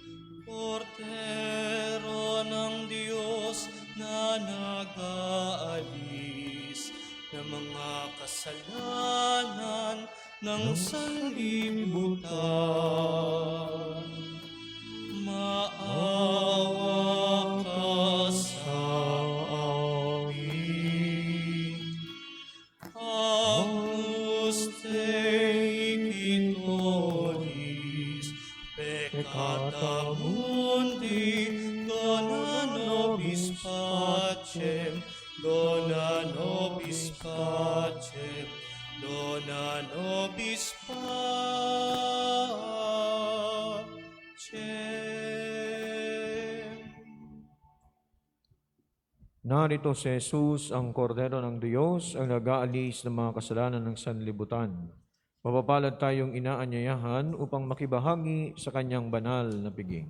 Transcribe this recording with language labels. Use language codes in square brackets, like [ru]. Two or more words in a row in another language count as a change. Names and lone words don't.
[tl] Kordero ng Diyos na nagaalis ng mga kasalanan ng sanlibutan. Maawa ka sa amin. [la] Agnus Dei Quitoris, peccata mundi, dona nobis pacem, dona nobis pacem, dona nobis pacem. [tl] Narito si Jesus, ang kordero ng Diyos, ang nag-aalis ng mga kasalanan ng sanlibutan. Mapapalad tayong inaanyayahan upang makibahagi sa kanyang banal na piging.